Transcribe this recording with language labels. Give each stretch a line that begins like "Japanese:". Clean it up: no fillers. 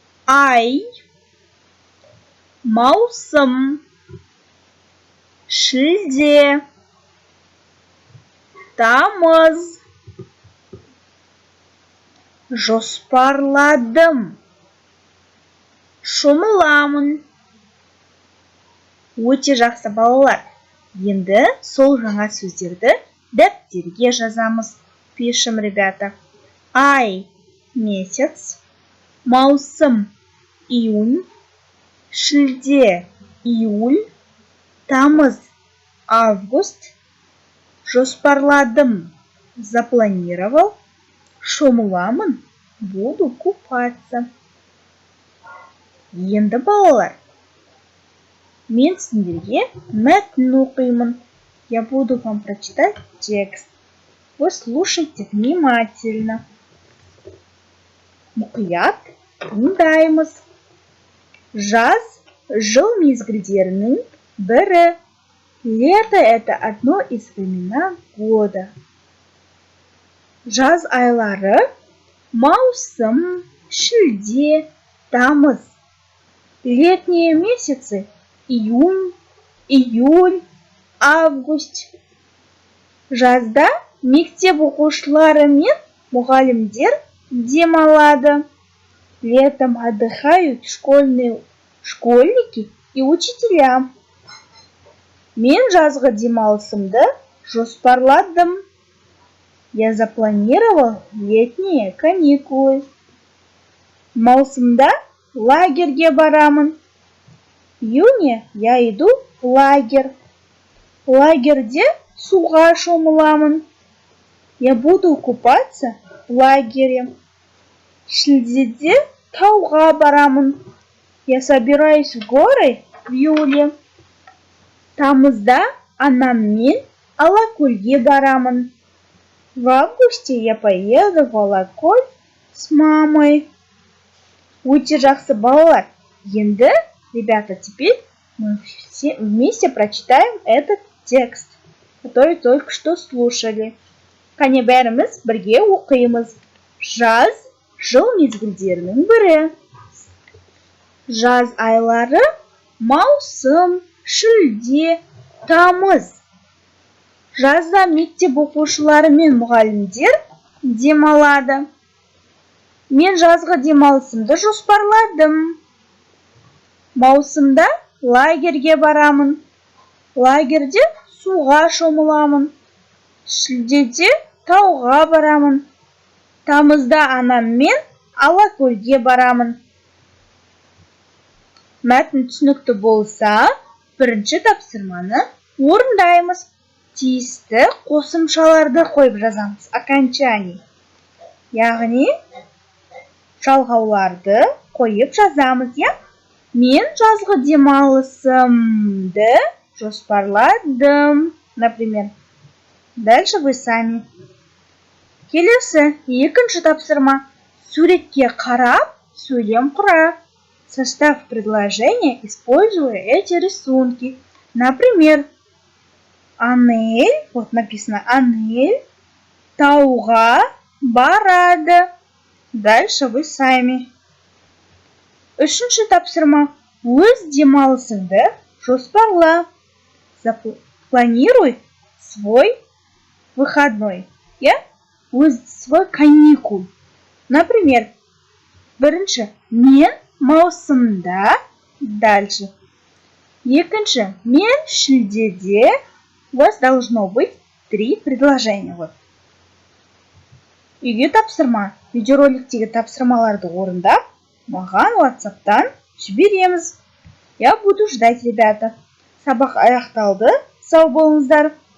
Kazakh: Ай, маусым, шілде, тамыз, жоспарладым, шомыламын. Өте жақсы, балалар. Енді сол жаңа сөздерді дәптерге жазамыз.
Russian: Пишем, ребята. Ай, месяц, маусым, июнь, шілде, июль, тамыз, август, жоспарладым, запланировал, шомыламын, буду купаться.
Kazakh: Енді, балалар, мен сендерге мәтін оқимын.
Russian: Я буду вам прочитать текст. Вы слушайте внимательно.
Kazakh: Мұқият тыңдаймыз. Жаз жыл мезгілдерінің бірі.
Russian: Лето – это одно из времен года.
Kazakh: Жаз айлары маусым, шілде, тамыз.
Russian: Летние месяцы июнь, июль, август.
Kazakh: Жазда мектеп оқушылары мен мұғалімдер демалады.
Russian: Летом отдыхают школьники и учителя.
Kazakh: Мен жазғы демалысымды жоспарладым.
Russian: Я запланировал летние каникулы.
Kazakh: Маусымда лагерьге барамын.
Russian: В июне я иду в лагерь.
Kazakh: В лагерьде суға шомыламын.
Russian: Я буду купаться в лагере.
Kazakh: Шілдеде тауға барамын.
Russian: Я собираюсь в горы в июле.
Kazakh: Тамызда анаммен Алакөлге барамын.
Russian: В августе я поеду в Алакөл с мамой.
Kazakh: Өте жақсы, балалар. Енді,
Russian: ребята, теперь мы все вместе прочитаем этот текст, который только что слушали.
Kazakh: Қане бәріміз бірге оқимыз. Жаз жыл мезгілдерінің бірі. Жаз айлары маусым, шілде, тамыз. Жазда мектеп оқушылары мен мұғалімдер демалады. Мен жазғы демалысымды жоспарладым. Маусымда лагерьге барамын. Лагерьде суға шомыламын. Шілдеде тауға барамын. Тамызда анаммен Алакөлге барамын. Мәтін түсінікті болса, бірінші тапсырманы орындаймыз. Тиісті қосымшаларды қойып жазамыз. Окончание. Яғни, жалғауларды қойып жазамыз, я? Мен жазғы демалысымды жоспарладым.
Russian: Например, дальше вы сами.
Kazakh: Келесі, екінші тапсырма. Суретке қарап, сөйлем құра.
Russian: Состав предложения, используя эти рисунки. Например, Анель, вот написано Анель,
Kazakh: тауға барады.
Russian: Дальше вы сами.
Kazakh: Үшінші тапсырма. Өз демалысыңды жоспарла.
Russian: Запланируй свой выходной. Свой каникул.
Kazakh: Например, бірінші, мен маусымда. Дальше. Екінші, мен шілдеде.
Russian: У вас должно быть 3 предложения.
Kazakh: Вот. Үйге тапсырма. Видеороликтегі тапсырмаларды орындап, маған WhatsApp-тан жібереміз.
Russian: Я буду ждать, ребята.
Kazakh: сабақ аяқталды. Сау болыңыздар.